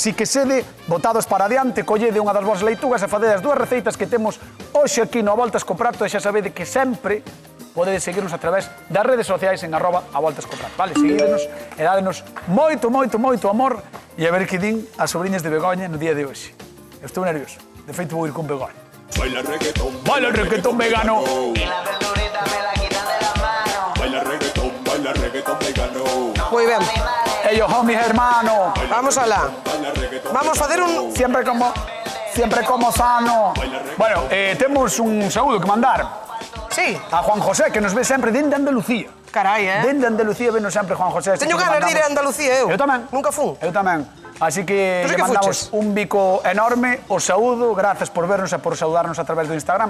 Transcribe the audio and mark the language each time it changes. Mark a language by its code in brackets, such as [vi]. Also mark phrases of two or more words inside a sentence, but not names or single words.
[gl] Si que sede, botados para adiante, collede unha das vosas leitugas e facede as dúas receitas que temos hoxe aquí no A Voltas co Prato, e xa sabede que sempre podedes seguirnos a través das redes sociais en @avoltascoprato, vale? Seguídenos e dádenos moito, moito, moito amor e a ver que din as sobrinhas de Begoña no día de hoxe. Eu estou nervioso. De feito, vou ir con Begoña. [es] Baila Baila el reggaetón vegano. Y la verdurita me la quitan de las manos. baila reggaetón vegano. [gl] Moi ben. [es] Ellos son mis hermanos. [gl] Vamos alá. Vamos facer un... [es] Siempre como sano. [gl] Bueno, temos un saúdo que mandar Sí, a Juan José, que nos ve sempre dende Andalucía. carai, Dende Andalucía venos sempre Juan José. Teño ganas de ir a Andalucía, eu. Eu tamén. Nunca fun. Eu tamén. Así que Tú sí lle que mandamos fuches. un bico enorme, o saúdo, grazas por vernos e por saudarnos a través do Instagram.